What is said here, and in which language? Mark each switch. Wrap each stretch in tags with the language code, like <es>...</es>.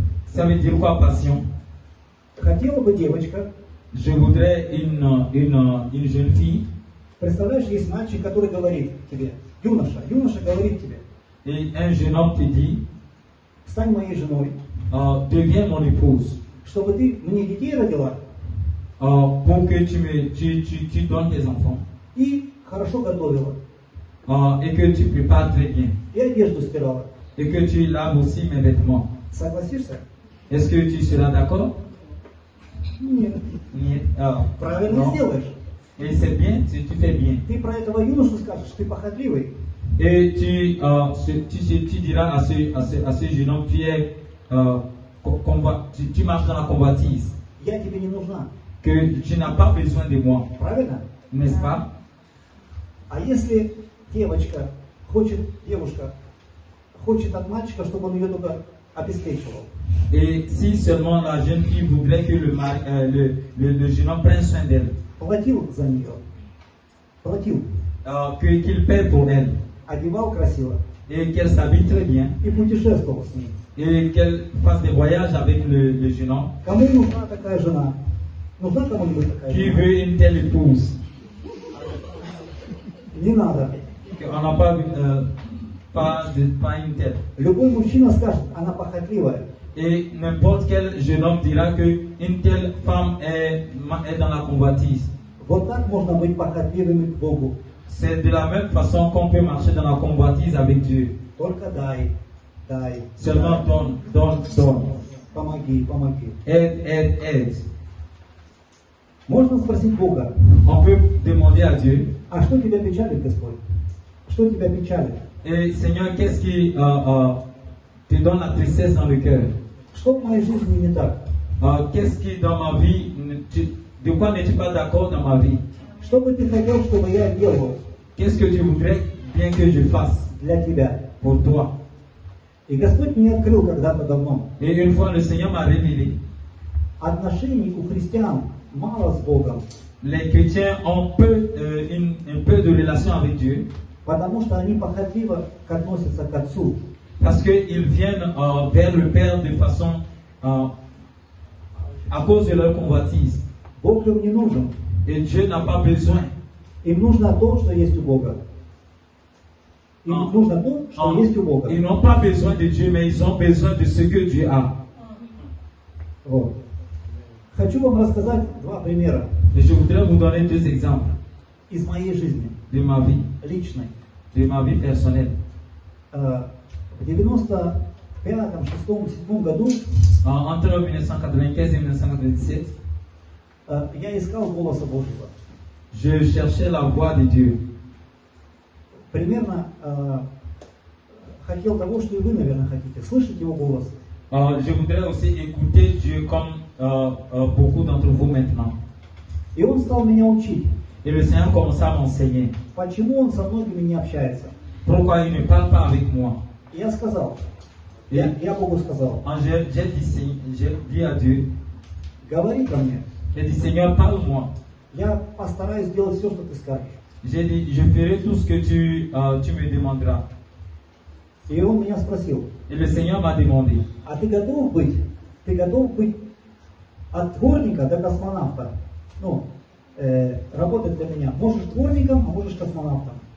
<fr>Ça veut dire quoi, passion?</fr> <ru>Хотела бы девочка,</ru> <fr>Je voudrais une jeune fille,</fr> <ru>представляешь, есть мальчик, который говорит тебе, юноша говорит тебе,</ru> <fr>et un jeune homme te dit,</fr> <ru>стань моей женой,</ru> <fr>deviens mon épouse,</fr> <ru>чтобы ты мне детей родила</ru> <fr>pour que tu donnes tes enfants,</fr> <ru>и хорошо готовила,</ru> <fr>et que tu prépares très bien,</fr> <ru>и одежду стирала.</ru> <fr>et que tu laves aussi mes vêtements.</fr> <ru>Согласишься?</ru> <fr>Est-ce que tu seras d'accord?</fr> <ru>Нет. Нет. Правильно</ru> <fr>Non.</fr> <ru>сделаешь.</ru> <fr>Et c'est bien, tu fais bien.</fr> <ru>Ты про этого юношу скажешь, ты похотливый.</ru> <fr>Et tu diras à ce jeune homme, tu marches dans la convoitise,</fr> <ru>Я тебе не нужна.</ru> <fr>que tu n'as pas besoin de moi,</fr> <ru>Правильно?</ru> <fr>n'est-ce pas?</fr> <ru>А если девушка хочет от мальчика, чтобы он ее только обеспечивал,</ru> <fr>Et si seulement la jeune fille voudrait que le jeune homme prenne soin d'elle,</fr> <ru>платил за нее, платил,</ru> <fr>qu'il paie pour elle,</fr> <ru>одевал красиво</ru> <fr>et qu'elle s'habille très bien,</fr> <ru>и путешествовал с ней.</ru> <fr>et qu'elle fasse des voyages avec le jeune homme,</fr> <ru>Кому нужна такая жена? Нужна кому-нибудь такая</ru> <fr>qui</fr> <ru>жена?</ru> <fr>veut une telle épouse,</fr> <ru>Не надо.</ru> <fr>qu'on n'a pas une telle.</fr> <ru>Любой мужчина скажет, она похотливая.</ru> <fr>Et n'importe quel jeune homme dira qu'une telle femme est dans la convoitise.</fr> <ru>Вот так можно быть похотливыми к Богу.</ru> <fr>C'est de la même façon qu'on peut marcher dans la convoitise avec Dieu.</fr> <ru>Только дай.</ru> <fr>Seulement donne.</fr> <ru>Помоги.</ru> <fr>Aide.</fr> <ru>Можно спросить Бога,</ru> <fr>On peut demander à Dieu,</fr> <ru>а что тебя печалит, Господь? Что тебя печалит?</ru> <fr>et Seigneur, qu'est-ce qui te donne la tristesse dans le cœur?</fr> <ru>Что в моей жизни не так?</ru> <fr>Qu'est-ce qui dans ma vie, de quoi n'es-tu pas d'accord dans ma vie?</fr> <ru>Что бы ты хотел, чтобы я делал</ru> <fr>Qu'est-ce que tu voudrais bien que je fasse</fr> <ru>для тебя?</ru> <fr>pour toi?</fr> <ru>И Господь мне открыл когда-то давно.</ru> <fr>Et une fois, le Seigneur m'a révélé,</fr> <ru>Отношений у христиан мало с Богом,</ru> <fr>les chrétiens ont un peu de relation avec Dieu,</fr> <ru>потому что они похотливо относятся к Отцу.</ru> <fr>parce qu'ils viennent vers le Père de façon, à cause de leur convoitise.</fr> <ru>Бог им не нужен.</ru> <fr>Et Dieu n'a pas besoin.</fr> <ru>Им нужно то, что есть у Бога. Им нужно то, что есть у Бога.</ru> <fr>Ils n'ont pas besoin de Dieu, mais ils ont besoin de ce que Dieu a.</fr> <ru>Вот. Хочу вам рассказать два примера</ru> <fr>Et je voudrais vous donner deux exemples</fr> <ru>из моей жизни,</ru> <fr>de ma vie,</fr> <ru>личной.</ru> <fr>personnelle.</fr> <ru>В 95-м, 6-м, 7-м году</ru> <fr>Entre 1995 et 1997,</fr> <ru>я искал голоса Божьего.</ru> <fr>je cherchais la voix de Dieu.</fr> <ru>Примерно хотел того, что и вы, наверное, хотите. Слышать его голос.</ru> <fr>Je voudrais aussi écouter Dieu comme beaucoup d'entre vous maintenant.</fr> <ru>И он стал меня учить.</ru> <fr>Et le Seigneur commença à m'enseigner.</fr> <ru>Почему он со многими не общается?</ru> <fr>Pourquoi il ne parle pas avec moi?</fr> <ru>Я сказал. Я Богу сказал.</ru> <fr>J'ai dit à Dieu,</fr> <ru>Говори ко мне.</ru> <fr>j'ai dit, Seigneur, parle-moi.</fr> <ru>Я постараюсь сделать все, что ты скажешь.</ru> <fr>J'ai dit, je ferai tout ce que tu me demanderas.</fr> <ru>И он меня спросил.</ru> <fr>Et le Seigneur m'a demandé,</fr> <ru>А ты готов быть от дворника до космонавта? ну, работать для меня. Можешь дворником, а можешь космонавтом.</ru>